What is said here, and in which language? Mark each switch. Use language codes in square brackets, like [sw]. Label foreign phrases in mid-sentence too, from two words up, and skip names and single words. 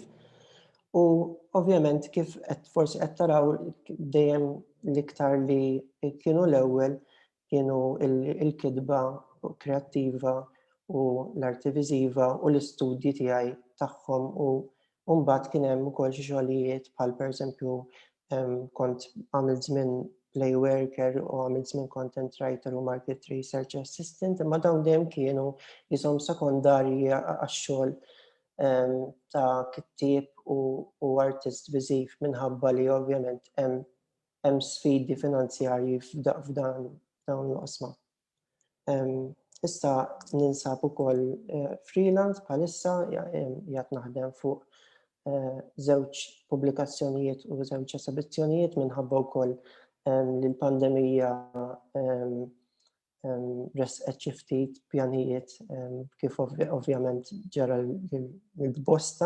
[mt] U ovvjament kif forsi qed taraw dejjem l-iktar li kienu l-ewwel kienu il-kitba kreattiva u l-arti viżiva u l-istudji tiegħi tagħhom u mbagħad kien hemm ukoll xi xogħlijiet bħal pereżempju kont għamilt żmien [en] play worker [mt] u għamilt żmien [en] content writer [mt] u [en] market research assistant, [mt] imma dawn dejjem kienu jisom sekondarji għax-xogħol ta' kittieb u artist viżiv minħabba li ovvjament hemm sfidi finanzjarji f'dawn l-qosma. Issa ninsab ukoll freelance bħalissa qiegħed naħdem fuq żewġ pubblikazzjonijiet u żewġ esibizzjonijiet minħabba wkoll li l-pandemija resqet xi ftit pjanijiet kif ovvjament ġara l-bosta.